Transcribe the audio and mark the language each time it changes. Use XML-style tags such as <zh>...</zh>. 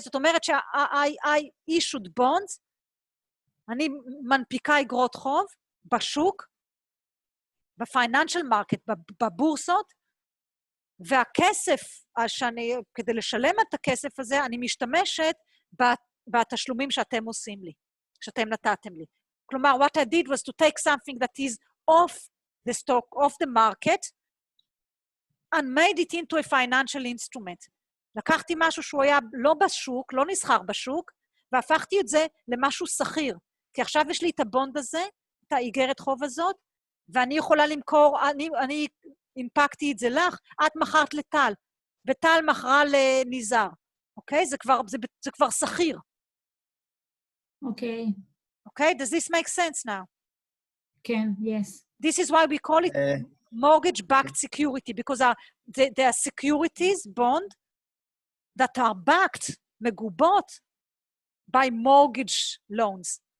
<he>זאת אומרת</he> <en>I issued bonds,</en> <he>אני מנפיקה אגרות חוב בשוק, בפייננשל מרקט, בבורסות, והכסף, כדי לשלם את הכסף הזה, אני משתמשת בתשלומים שאתם עושים לי, שאתם נתתם לי. כלומר,</he> <en>what I did was to take something that is off the stock, off the market, and made it into a financial instrument.</en> <he>לקחתי משהו שהוא היה לא בשוק, לא נסחר בשוק, והפכתי את זה למשהו סחיר. כי עכשיו יש לי את הבונד הזה, את האיגרת חוב הזאת, ואני יכולה למכור, אני אימפקתי את זה לך, את מכרת לטל, וטל מכרה לניזר. אוקיי? זה כבר סחיר. אוקיי.</he> <en>Okay, does this make sense now?</en> <he>כן,</he> <en>yes. This is why we call it mortgage-backed security, because there are securities, bond, that are backed,</en> <he>מגובות,</he> <en>by mortgage loans.</en>